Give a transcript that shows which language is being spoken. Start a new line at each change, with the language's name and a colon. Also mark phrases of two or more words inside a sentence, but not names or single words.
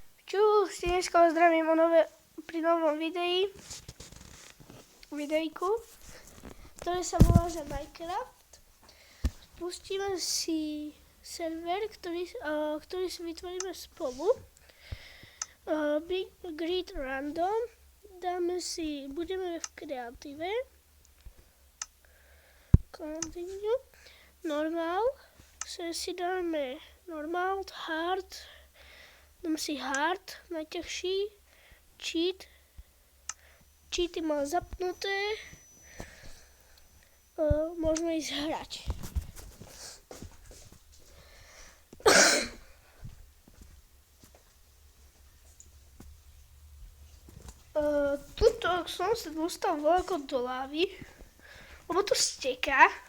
Slovak: Čus, dneska vás zdravím pri novom videjku, ktoré sa volá že Minecraft. Spustíme si server, ktorý si vytvoríme spolu. Big Grid Random. Budeme v kreatíve.
English: Continue. Normal.
Slovak: Si dáme
English: normal, hard.
Slovak: Dám si hard, najťažší, cheaty mám zapnuté, môžeme ísť hrať. Tuto som sa dostal voľako do lávy, lebo to steká.